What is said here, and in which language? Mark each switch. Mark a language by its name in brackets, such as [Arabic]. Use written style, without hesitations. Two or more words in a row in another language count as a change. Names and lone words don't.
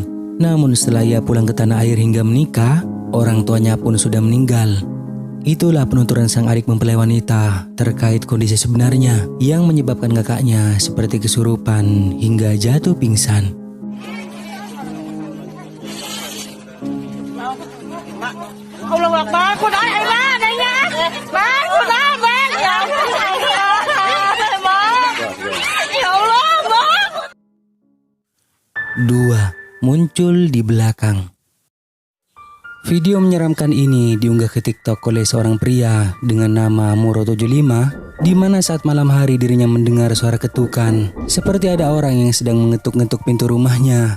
[Indonesian] Namun setelah ia pulang ke tanah air hingga menikah, orang tuanya pun sudah meninggal. Itulah penuturan sang adik mempelai wanita terkait kondisi sebenarnya yang menyebabkan kakaknya seperti kesurupan hingga jatuh pingsan. [Arabic] الله أكبر, [Vietnamese] cô nói ai má đây nha. Má, cô nói má. [Arabic] يا الله, má. [Indonesian] 2. Muncul di belakang. Video menyeramkan ini diunggah ke TikTok oleh seorang pria dengan nama Muro75, di mana saat malam hari dirinya mendengar suara ketukan seperti ada orang yang sedang mengetuk-ngetuk pintu rumahnya.